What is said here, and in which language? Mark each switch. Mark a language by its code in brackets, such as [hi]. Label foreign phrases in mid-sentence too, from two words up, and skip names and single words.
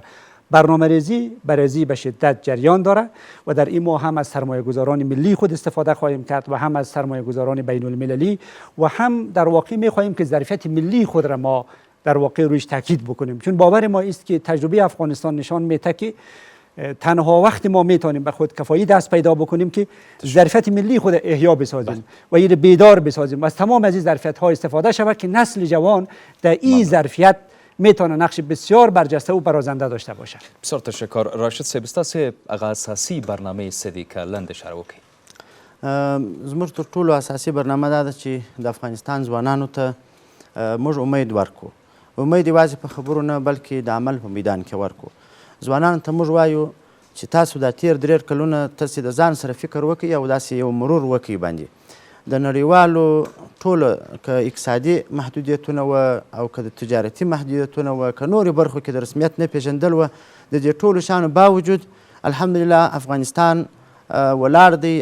[fa] برنامه‌ریزی به شدت جریان داره و در این ما هم از سرمایه‌گذاران ملی خود استفاده خواهیم کرد و هم از سرمایه‌گذاران بین‌المللی و هم در واقع می‌خواهیم که ظرفیت ملی خود را ما در واقع رویش تاکید بکنیم چون باور ما است که تجربه افغانستان نشان میده که تنها وقت ما میتونیم به خود کفایی دست پیدا بکنیم که ظرفیت ملی خود احیا بسازیم و این بیدار بسازیم و از تمام از این ظرفیت ها استفاده شود که نسل جوان در این ظرفیت میتونه نقش بسیار برجسته و برازنده داشته باشد. بسیار تشکر. [ps] راشد صاحب ستاسو هغه اساسي برنامه څه دي که لنډ اشاره وکړئ؟ زموږ تر ټولو اساسي برنامه دا ده چې د افغانستان ځوانانو ته موږ امید ورکو. امید یوازې په خبرو نه بلکې د عمل په میدان کې ورکو. ځوانانو ته موږ وایو چې تاسو دا تیر 3 کلونه تاسې د ځان سره فکر وکړئ او داسې یو مرور وکړئ باندې د نړیوالو ټولو که اقتصادي محدودیتونه وه او که د تجارتي محدودیتونه وه که نورې برخو کې د رسمیت نه پېژندل وه د دې ټولو شیانو باوجود الحمدلله افغانستان ولاړ دی.